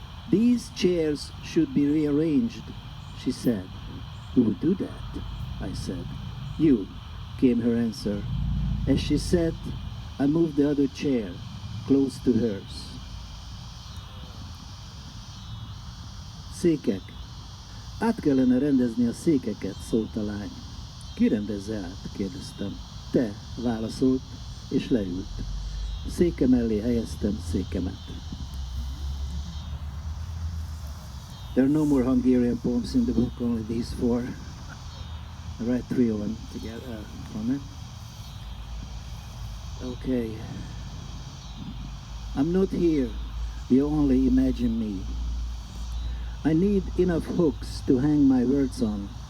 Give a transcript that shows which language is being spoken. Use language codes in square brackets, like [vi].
[en] These chairs should be rearranged, she said. Who would do that? I said. You, came her answer. As she said, I moved the other chair close to hers. [hu] Székek. Át kellene rendezni a székeket, szólt a lány. Ki rendezze át? Kérdeztem. Te, válaszolt, és leült. Széke mellé helyeztem székemet. [en] There are no more Hungarian poems in the book, only these four. I write 3 of them together from it. Okay. I'm not here. You only imagine me. I need enough hooks to hang my words on.